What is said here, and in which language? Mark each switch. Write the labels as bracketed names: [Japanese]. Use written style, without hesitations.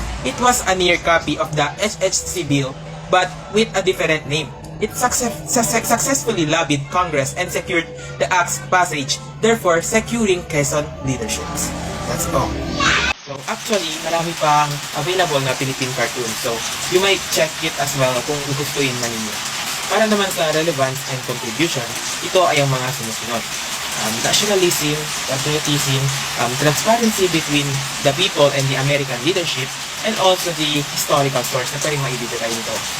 [English] It was a near copy of the HHC bill, but with a different name. It successfully lobbied Congress and secured the act's passage, therefore securing Quezon leaderships. That's all. [Filipino] So actually, marami pang available na Philippine cartoons. [English] So you might check it as well [Filipino] kung gugustuhin man ninyo. Para naman sa [English] relevance and contribution, [Filipino] ito ay ang mga sinusunod. [English] Nationalism, patriotism, transparency between the people and the American leadership, and also the historical source [Filipino] na pwedeng maibibigay nito.